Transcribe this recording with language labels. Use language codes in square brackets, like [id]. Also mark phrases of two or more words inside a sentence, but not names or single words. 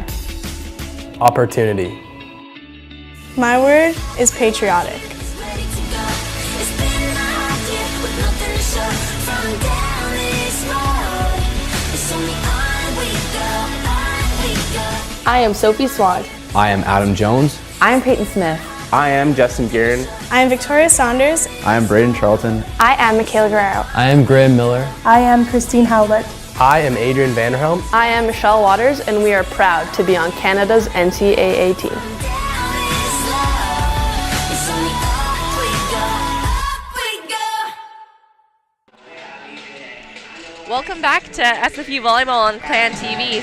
[en] Opportunity. My word is patriotic. I am Sophie Swag. I am Adam Jones. I am Peyton Smith. I am Justin Guerin. I am Victoria Saunders. I am Braden Charlton. I am Michaela Guerrero. I am Graham Miller. I am Christine Howlett. I am Adrian Vanderhelm. I am Michelle Waters, and we are proud to be on Canada's NCAA team. Welcome back to SFU Volleyball on Clan TV.